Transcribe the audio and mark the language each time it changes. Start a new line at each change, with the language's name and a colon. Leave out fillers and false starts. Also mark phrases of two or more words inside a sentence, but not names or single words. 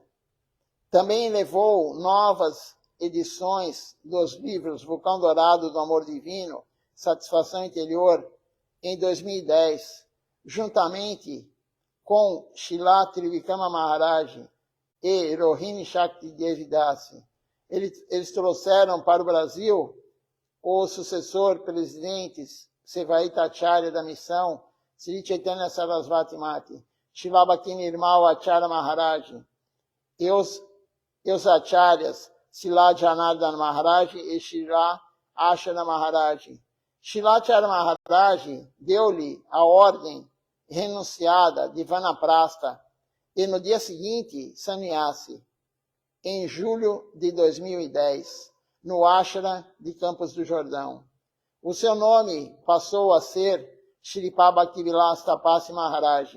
Portuguese: Também levou novas edições dos livros Vulcão Dourado do Amor Divino, Satisfação Interior, em 2010, juntamente com Srila Trivikrama Maharaj e Rohini Shakti Devidasi. Eles trouxeram para o Brasil o sucessor presidente Sevaita Acharya da missão, Sri Chaitanya Sarasvati Mati, Srila Bhakti Nirmal Acharya Maharaj, e os acharyas, Srila Janardana Maharaj e Srila Ashana Maharaj. Srila Acharya Maharaj deu-lhe a ordem renunciada de Vanaprastha e no dia seguinte sannyasi, em julho de 2010, no ashram de Campos do Jordão. O seu nome passou a ser Shripad Bhaktivilasa Tapasi Maharaj.